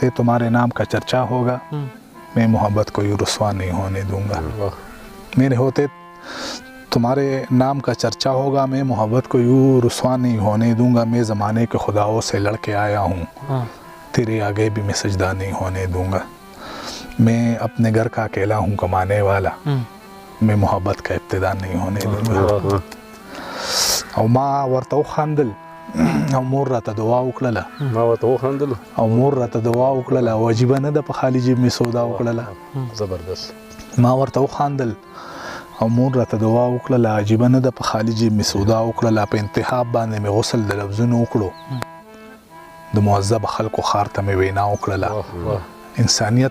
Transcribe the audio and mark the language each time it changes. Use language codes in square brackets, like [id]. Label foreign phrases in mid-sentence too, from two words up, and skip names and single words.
[ur] تمہارے نام کا چرچا ہوگا میں محبت کو یوں رسوا نہیں ہونے دوں گا میرے ہوتے تمہارے نام کا چرچا ہوگا میں محبت کو یوں رسوا نہیں ہونے دوں گا میں زمانے کے خداؤں سے لڑ کے آیا ہوں تیرے آگے بھی میں سجدہ نہیں ہونے دوں گا میں اپنے گھر کا اکیلا ہوں کمانے والا میں محبت کا ابتدا نہیں ہونے دوں گا [ps] او ما ورته وخندل او مور راته دعا وکړله او مور راته دعا وکړله او عجیبه نه ده په خالي جیب مې سودا وکړله زبردست ما ورته وخندل او مور راته دعا وکړله عجیبه نه ده په خالي جیب مې سودا وکړله په انتخاب باندې مې غسل د لفظونو وکړو د معذب خلکو خار ته مې وینا وکړله انسانیت